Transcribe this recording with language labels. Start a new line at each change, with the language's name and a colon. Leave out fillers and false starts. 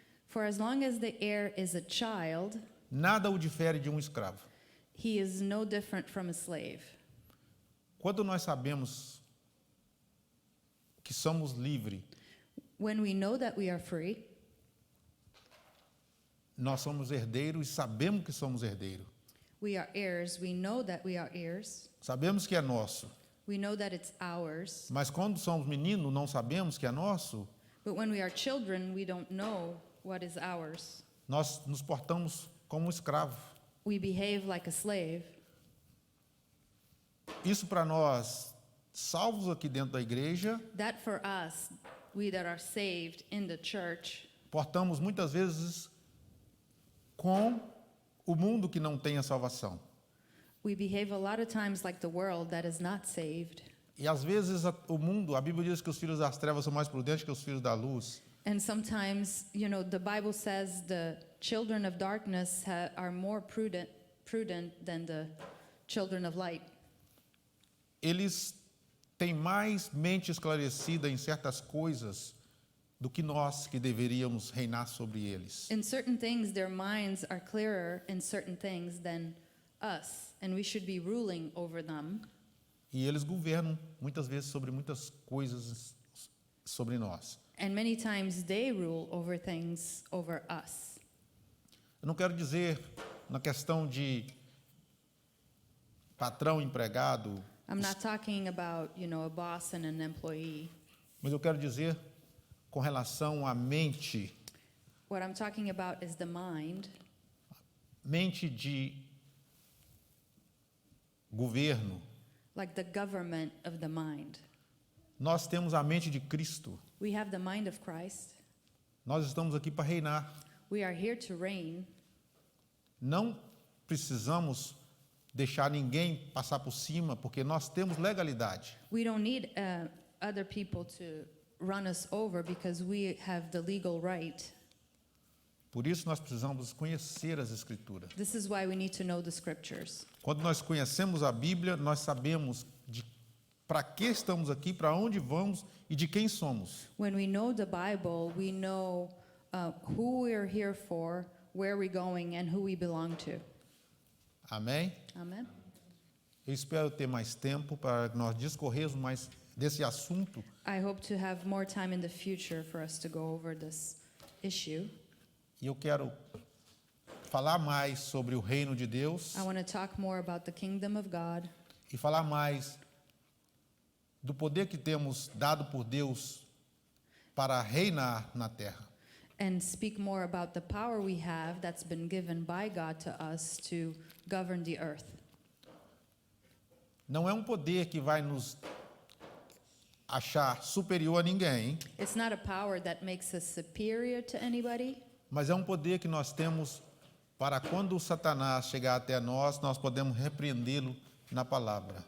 English: for as long as the heir is a child,
Portuguese: nada o difere de um escravo.
English: He is no different from a slave.
Portuguese: Quando nós sabemos que somos livres,
English: When we know that we are free,
Portuguese: nós somos herdeiros e sabemos que somos herdeiros.
English: we are heirs. We know that we are heirs.
Portuguese: Sabemos que é nosso.
English: We know that it's ours.
Portuguese: Mas quando somos meninos, não sabemos que é nosso.
English: But when we are children, we don't know what is ours.
Portuguese: Nós nos portamos como um escravo.
English: We behave like a slave.
Portuguese: Isso para nós, salvos aqui dentro da igreja,
English: That for us, we that are saved in the church,
Portuguese: portamos muitas vezes com o mundo que não tem a salvação.
English: we behave a lot of times like the world that is not saved.
Portuguese: E às vezes o mundo, a Bíblia diz que os filhos das trevas são mais prudentes que os filhos da luz.
English: And sometimes, the Bible says the children of darkness are more prudent than the children of light.
Portuguese: Eles têm mais mente esclarecida em certas coisas do que nós que deveríamos reinar sobre eles.
English: In certain things, their minds are clearer in certain things than us, and we should be ruling over them.
Portuguese: E eles governam muitas vezes sobre muitas coisas sobre nós.
English: And many times they rule over things over us.
Portuguese: Eu não quero dizer na questão de patrão, empregado,
English: I'm not talking about, a boss and an employee.
Portuguese: mas eu quero dizer com relação à mente,
English: What I'm talking about is the mind,
Portuguese: mente de governo.
English: like the government of the mind.
Portuguese: Nós temos a mente de Cristo.
English: We have the mind of Christ.
Portuguese: Nós estamos aqui para reinar.
English: We are here to reign.
Portuguese: Não precisamos deixar ninguém passar por cima, porque nós temos legalidade.
English: We don't need other people to run us over because we have the legal right.
Portuguese: Por isso nós precisamos conhecer as Escrituras.
English: This is why we need to know the scriptures.
Portuguese: Quando nós conhecemos a Bíblia, nós sabemos para que estamos aqui, para onde vamos e de quem somos.
English: When we know the Bible, we know who we're here for, where we're going, and who we belong to.
Portuguese: Amém?
English: Amen.
Portuguese: Eu espero ter mais tempo para nós discorrermos mais desse assunto.
English: I hope to have more time in the future for us to go over this issue.
Portuguese: E eu quero falar mais sobre o reino de Deus
English: I want to talk more about the kingdom of God
Portuguese: e falar mais do poder que temos dado por Deus para reinar na terra.
English: and speak more about the power we have that's been given by God to us to govern the earth.
Portuguese: Não é um poder que vai nos achar superior a ninguém,
English: It's not a power that makes us superior to anybody,
Portuguese: mas é um poder que nós temos para quando o Satanás chegar até nós, nós podemos repreendê-lo na palavra.